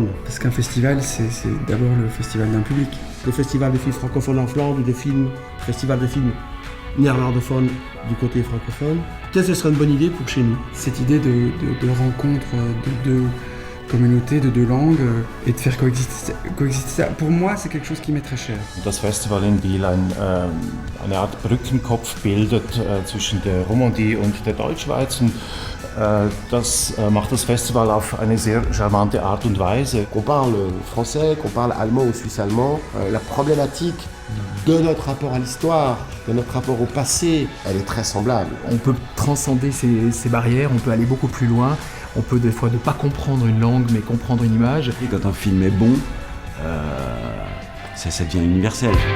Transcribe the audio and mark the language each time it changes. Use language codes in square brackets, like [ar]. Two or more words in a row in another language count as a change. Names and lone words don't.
[fr] Parce qu'un festival, c'est d'abord le festival d'un public. Le festival de films francophones en Flandre, festival de films néerlandophones du côté francophone. Peut-être que ce serait une bonne idée pour chez nous. Cette idée de rencontre de deux communautés, de deux langues, et de faire coexister ça, pour moi, c'est quelque chose qui m'est très cher. [de] Das Festival in Biel eine Art Brückenkopf bildet zwischen der Romandie und der Deutschschweiz. Und das macht das Festival auf eine sehr charmante Art und Weise. [fr] Qu'on parle français, qu'on parle allemand ou suisse-allemand, la problématique de notre rapport à l'histoire, de notre rapport au passé, elle est très semblable. On peut transcender ces barrières, on peut aller beaucoup plus loin. On peut des fois ne pas comprendre une langue, mais comprendre une image. Et quand un film est bon, ça devient universel.